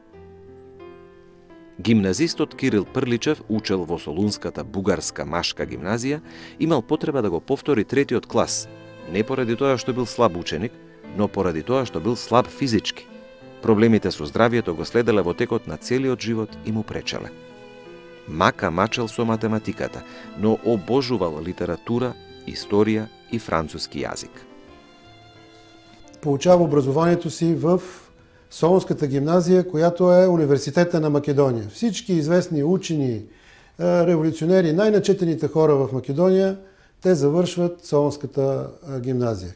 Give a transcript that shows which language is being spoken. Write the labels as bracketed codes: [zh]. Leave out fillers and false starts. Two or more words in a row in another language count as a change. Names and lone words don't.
[mk] Гимназистот Кирил Прличев учел во Солунската бугарска машка гимназија, имал потреба да го повтори третиот клас, не поради тоа што бил слаб ученик, но поради тоа што бил слаб физички. Проблемите со здравието го следеле во текот на целиот живот и му пречеле. Мака мачел со математиката, но обожувал литература, историја и француски јазик. [bg] Получава образованието си в Солунската гимназија, којато е университета на Македонија. Всички известни учени, револуционери, најначетените хора в Македонија, те завършват Солунската гимназија.